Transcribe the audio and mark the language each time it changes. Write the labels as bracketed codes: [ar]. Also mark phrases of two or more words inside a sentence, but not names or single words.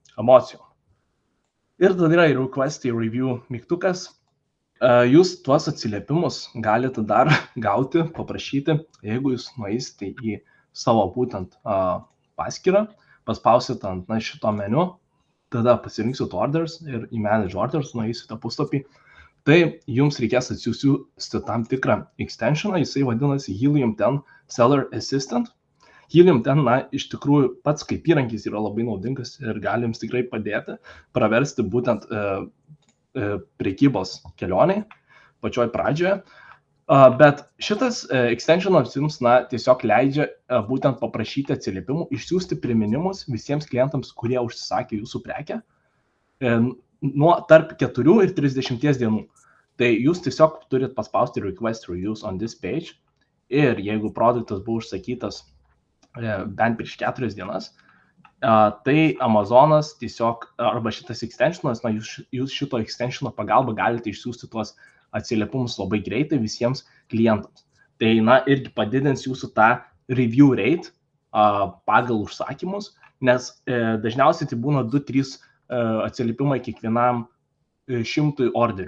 [lt] Ir tada yra Requesty Review mygtukas. Jūs tuos atsiliepimus galite dar gauti, paprašyti, jeigu jūs nueisite į savo būtent paskyrą, paspausit ant šito meniu, tada pasirinksit orders ir į [en] manage orders [lt] nueisite puslapį. Tai jums reikės atsiųsti tam tikrą extensioną, jisai vadinasi Helium 10 Seller Assistant. Helium 10, iš tikrųjų pats kaip įrankis yra labai naudingas ir gali jums tikrai padėti praversti būtent prekybos kelioniai pačioj pradžioje. Bet šitas extensionas jums tiesiog leidžia būtent paprašyti atsiliepimų, išsiųsti priminimus visiems klientams, kurie užsisakė jūsų prekę nuo tarp 4 ir 30 dienų. Tai jūs tiesiog turit paspausti [en] request to use on this page [lt] ir jeigu produktas buvo užsakytas bent prieš 4 dienas, tai Amazonas tiesiog, arba šitas extensionas, jūs šito extensiono pagalba galite išsiųsti tuos atsiliepimus labai greitai visiems klientams. Tai irgi padidins jūsų tą [en] review rate [lt] pagal užsakymus, nes dažniausiai tai būna 2-3 atsiliepimai kiekvienam 100 orderių.